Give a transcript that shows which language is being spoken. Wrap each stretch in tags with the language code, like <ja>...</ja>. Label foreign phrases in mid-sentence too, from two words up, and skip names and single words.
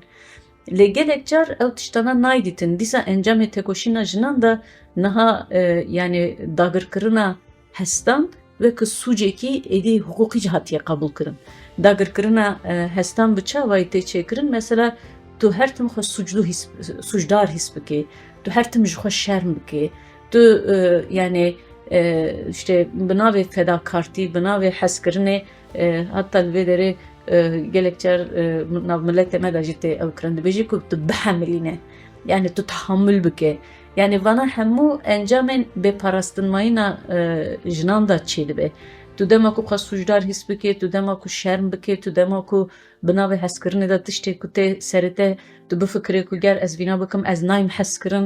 <ku>Lê gelek car ew tiştana naydîtin. Dîsa encamê têkoşîna jinan da niha yani dagirkirina hestan wek sûcekî êdî hukûkî cihatiye qabûl kirin. Dagirkirina hestan bi çavayî tê çêkirin, mesela tu her tim xwe sucdar his bikî, tu her tim ji xwe şerm bikî, tu yani işte bina ve fedakartî, bina ve hezkirinê hatta li vê derê gelek car nav milletê me de jî tê ew kirin dibêjî ku tu bihemilîne, yani tu tahammül bike. Yani vana hemû encamên bêparastinmayîna jinan da çê dibe. Tu dema ku xwe sûcdar hîs bike, tu dema ku şerm bike, tu dema ku bi navê hezkirinê de tiştê ku tê serê te tu bifikirî ku ger ez vîna bikim ez nayêm hezkirin.</ku>